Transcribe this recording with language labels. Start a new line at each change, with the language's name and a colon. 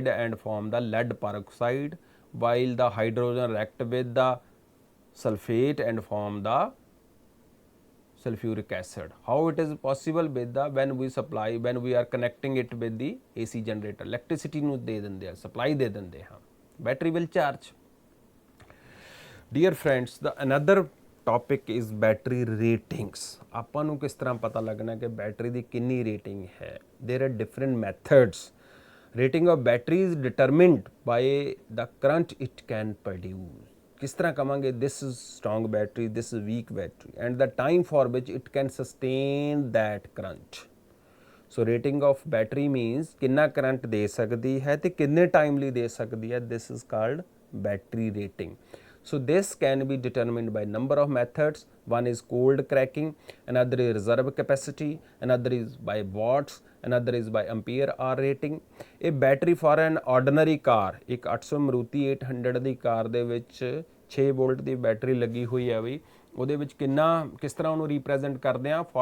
English: and form the lead peroxide, while the hydrogen react with the sulfate and form the sulfuric acid. How it is possible? With the when we are connecting it with the AC generator, electricity
Punjabi: ਨੂੰ ਦੇ ਦਿੰਦੇ ਆ,
English: supply
Punjabi: ਦੇ ਦਿੰਦੇ ਹਾਂ,
English: battery will charge. Dear friends, the another topic is battery ratings.
Punjabi: ਆਪਾਂ ਨੂੰ ਕਿਸ ਤਰ੍ਹਾਂ ਪਤਾ ਲੱਗਣਾ ਕਿ ਬੈਟਰੀ ਦੀ ਕਿੰਨੀ ਰੇਟਿੰਗ ਹੈ?
English: There are different methods. Rating of battery is determined by the current it can produce.
Hindi: किस तरह कहेंगे
English: this is strong battery, this is weak battery, and the time for which it can sustain that current. So rating of battery means
Hindi: कितना current दे सकती है ते कितने time ਲਈ दे सकती है.
English: This is called battery rating. So this can be determined by number of methods. One is cold cracking, another is reserve capacity, another is by watts, another is by ampere hour rating. A battery for an ordinary car,
Punjabi: एक 800 Maruti 800 ਦੀ ਕਾਰ ਦੇ ਵਿੱਚ 6 wallet ਦੀ battery ਲੱਗੀ ਹੋਈ ਹੈ ਵੀ, ਉਹਦੇ ਵਿੱਚ ਕਿੰਨਾ ਕਿਸ ਤਰ੍ਹਾਂ ਉਹਨੂੰ ਰਿਪਰੈਜ਼ੈਂਟ ਕਰਦੇ ਆ?